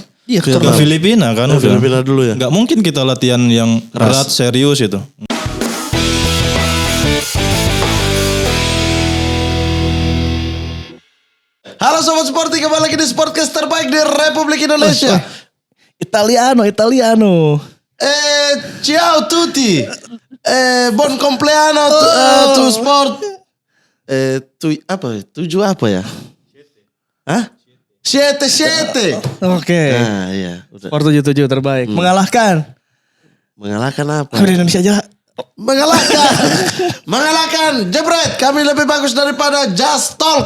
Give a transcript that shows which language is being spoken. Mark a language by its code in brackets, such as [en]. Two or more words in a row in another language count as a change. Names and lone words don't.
[id] Iya, ke Filipina kan? Filipina dulu ya. Nggak mungkin kita latihan yang berat serius itu. Halo Sobat Sporty, kembali lagi di Sportcast terbaik di Republik Indonesia. Italiano. [it] Ciao tutti. Buon compleanno [en] to sport. [id] Tujuh apa ya? Hah? Siete. Oke. Nah, iya. Udah. Sport 77 terbaik. Mengalahkan Mengalahkan apa? di Indonesia aja. Mengalahkan Jebret. Kami lebih bagus daripada Just Talk.